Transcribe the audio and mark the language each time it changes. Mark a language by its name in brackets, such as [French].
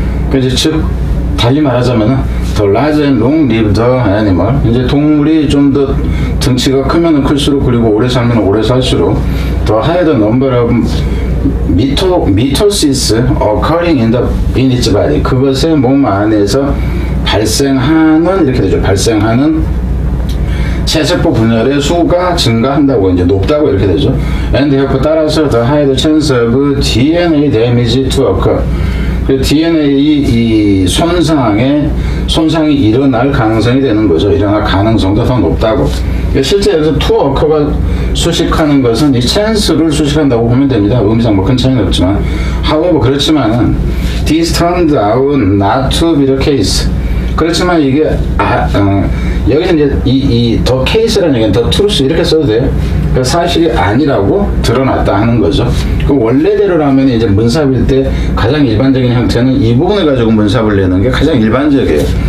[Korean] 그래서 즉 달리 말하자면은 [English] the large and long-lived animal, [Korean] 이제 동물이 좀 더 등치가 크면은 클수록 그리고 오래 살면 오래 살수록 [English] the higher the number of mitosis occurring in its body, [Korean] 그것의 몸 안에서 발생하는 이렇게 되죠. 발생하는 체세포 분열의 수가 증가한다고 이제 높다고 이렇게 되죠. [English] And therefore [Korean] 따라서 [English] the higher the chance of DNA damage to occur. [Korean] 그 DNA 이 손상이 일어날 가능성이 되는 거죠. 일어날 가능성도 더 높다고. 실제 여기서 to occur가 수식하는 것은 이 chance를 수식한다고 보면 됩니다. 의미상 뭐 큰 차이는 없지만, [English] however [Korean] 그렇지만은 [English] this turned out not to be the case. [Korean] 그렇지만 이게 여기서 이제 이 더 케이스라는 얘기는 더 트루스 이렇게 써도 돼요. 그 사실이 아니라고 드러났다 하는 거죠. 그 원래대로라면 이제 문sab일 때 가장 일반적인 형태는 이 부분을 가지고 문sab을 내는 게 가장 일반적이에요.